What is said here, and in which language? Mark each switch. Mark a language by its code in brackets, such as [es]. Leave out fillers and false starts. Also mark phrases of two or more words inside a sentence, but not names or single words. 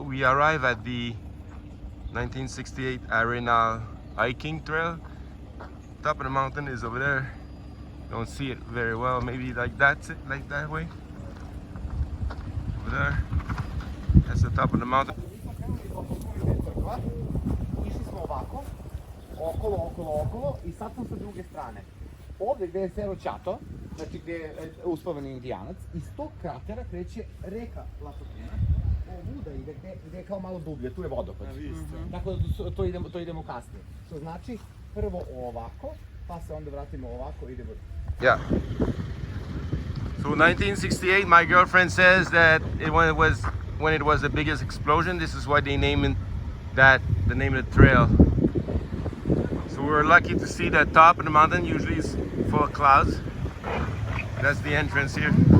[en] we arrive at the 1968 Arenal hiking trail. Top of the mountain is over there. Don't see it very well. Maybe like that's it, like that way. Over there. That's the top of the mountain. [sr] Išli smo ovako, okolo I sad sam sa druge strane. Ovdje gdje je Cerro Chato, znači gdje je uspavani indijanac, iz tog kratera kreće reka La Fortuna, ovuda ide gdje je kao malo dublje, tu je vodopad. Tako da to idemo kasnije. Što znači prvo ovako, pa se onda vratimo ovako i idemo. [en] Yeah. So 1968, my girlfriend says that when it was the biggest explosion, this is why they named that the name of the trail. So we're lucky to see that top of the mountain. Usually it's full of clouds. That's the entrance here.